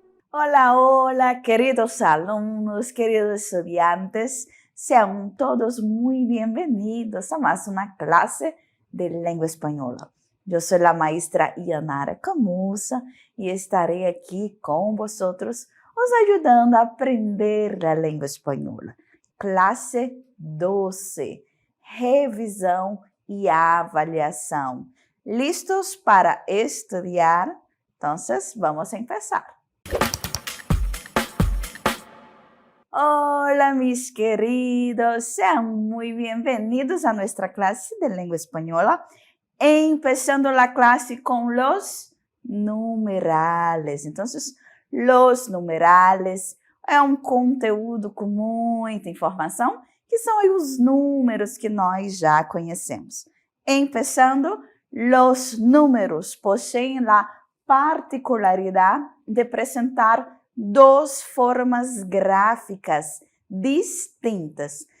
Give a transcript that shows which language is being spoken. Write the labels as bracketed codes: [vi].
[es] Hola, hola, queridos alumnos, queridos estudiantes, sean todos muy bienvenidos a más una clase de lengua española. Yo soy la maestra Yanara Camusa y estaré aquí con vosotros, os ayudando a aprender la lengua española. [pt] Classe 12, revisão e avaliação. [es] ¿Listos para estudiar? Entonces, vamos a empezar. Hola, mis queridos, sean muy bienvenidos a nuestra clase de lengua española, empezando la clase con los numerales. Entonces, los numerales [pt] é um conteúdo com muita informação, que são aí os números que nós já conhecemos. [es] Empezando, los números [pt] possuem a particularidade de apresentar duas formas gráficas distintas.